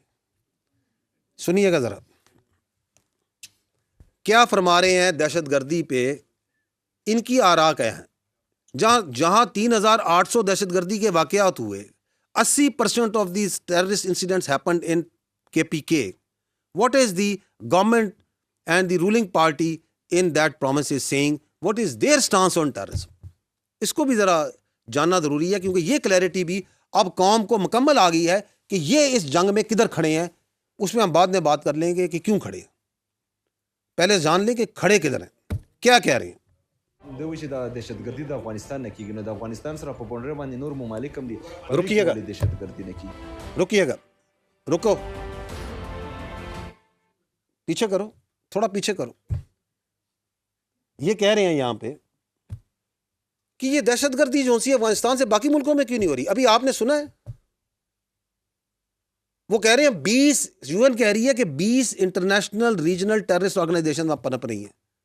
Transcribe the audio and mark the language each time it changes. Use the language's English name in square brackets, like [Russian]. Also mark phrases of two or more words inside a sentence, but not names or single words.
[Urdu] سنیے گا ذرا کیا فرما رہے ہیں دہشت گردی پہ. ان کی آراء کیا ہیں؟ جہاں 3800 دہشت گردی کے واقعات ہوئے، [English] 80% of these terrorist incidents happened in KPK. What is the government and the ruling party in that promise is saying? What is their stance on terrorism? [Urdu] اس کو بھی ذرا جاننا ضروری ہے، کیونکہ یہ کلیئرٹی بھی اب قوم کو مکمل آ گئی ہے کہ یہ اس جنگ میں کدھر کھڑے ہیں. اس میں ہم بعد میں بات کر لیں گے کہ کیوں کھڑے ہیں. پہلے جان لیں کہ کھڑے کدھر ہیں، کیا کہہ رہے ہیں. [Pashto] دوی چې د دهشتګردي د افغانستان نه کیږي، نو د افغانستان سره په بونډر باندې نور ممالک هم دي. [Urdu] رکیے گا [Pashto] دهشتګردي نه کیږي. [Urdu] رکیے گا، رکو، پیچھے کرو، تھوڑا پیچھے کرو. یہ کہہ رہے ہیں یہاں پہ کہ یہ دہشت گردی جو سی افغانستان سے باقی ملکوں میں کیوں نہیں ہو رہی. ابھی آپ نے سنا ہے وہ کہہ رہے ہیں 20 UN کہہ رہی ہے کہ 20 [English] international regional terrorist organization [Urdu] پنپ رہی ہیں.